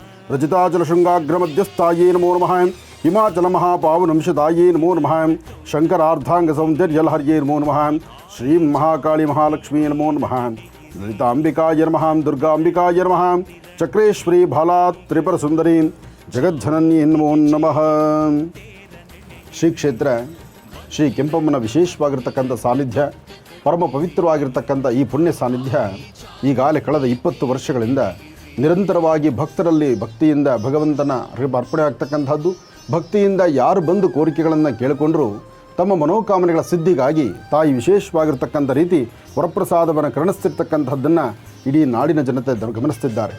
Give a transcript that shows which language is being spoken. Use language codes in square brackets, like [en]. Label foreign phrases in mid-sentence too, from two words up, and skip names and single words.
[sa] रजिताचलशृङ्गाग्रमध्यस्थायै नमो नमः। हिमाचलमहापावनंशदायै नमो नमः। शङ्करार्धाङ्गसौन्दर्यलहर्यै नमो नमः। श्रीं महाकाली महालक्ष्मी नमो नमः। ललिताम्बिकाय नमः। दुर्गाम्बिकाय नमः। चक्रेश्वरी बाला त्रिपुरसुन्दरी जगज्जनन्यै नमो नमः। [kn] ಶ್ರೀ ಕ್ಷೇತ್ರ ಶ್ರೀ ಕೆಂಪಮ್ಮನ ವಿಶೇಷವಾಗಿರ್ತಕ್ಕಂಥ ಸಾನ್ನಿಧ್ಯ, ಪರಮ ಪವಿತ್ರವಾಗಿರ್ತಕ್ಕಂಥ ಈ ಪುಣ್ಯ ಸಾನ್ನಿಧ್ಯ ಈಗಾಗಲೇ ಕಳೆದ 20 ವರ್ಷಗಳಿಂದ ನಿರಂತರವಾಗಿ ಭಕ್ತರಲ್ಲಿ ಭಕ್ತಿಯಿಂದ ಭಗವಂತನ ಅರ್ಪಣೆ ಆಗ್ತಕ್ಕಂಥದ್ದು. ಭಕ್ತಿಯಿಂದ ಯಾರು ಬಂದು ಕೋರಿಕೆಗಳನ್ನು ಕೇಳಿಕೊಂಡರೂ ತಮ್ಮ ಮನೋಕಾಮನೆಗಳ ಸಿದ್ಧಿಗಾಗಿ ತಾಯಿ ವಿಶೇಷವಾಗಿರ್ತಕ್ಕಂಥ ರೀತಿ ವರಪ್ರಸಾದವನ್ನು ಕರುಣಿಸ್ತಿರ್ತಕ್ಕಂಥದ್ದನ್ನು ಇಡೀ ನಾಡಿನ ಜನತೆ ಗಮನಿಸ್ತಿದ್ದಾರೆ.